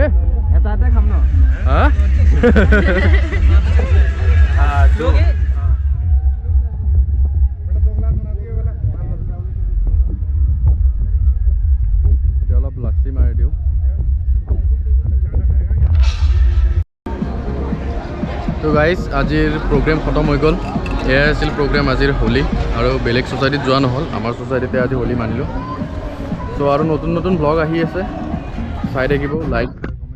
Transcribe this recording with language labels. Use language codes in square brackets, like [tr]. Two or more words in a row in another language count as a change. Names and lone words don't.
[hi] खाम ना। हाँ चलो लस्सी मार दियो। [as] তো গাইজ আজিৰ প্ৰগ্ৰাম খতম হ'ল। এয়া আছিল প্ৰগ্ৰাম আজিৰ হোলী আৰু বেলেগ ছ'ছাইটিত যোৱা নহ'ল, আমাৰ ছ'ছাইটিতে আজি হোলী মানিলো। তো আৰু নতুন নতুন ব্লগ আহি আছে, চাই থাকিব, লাইক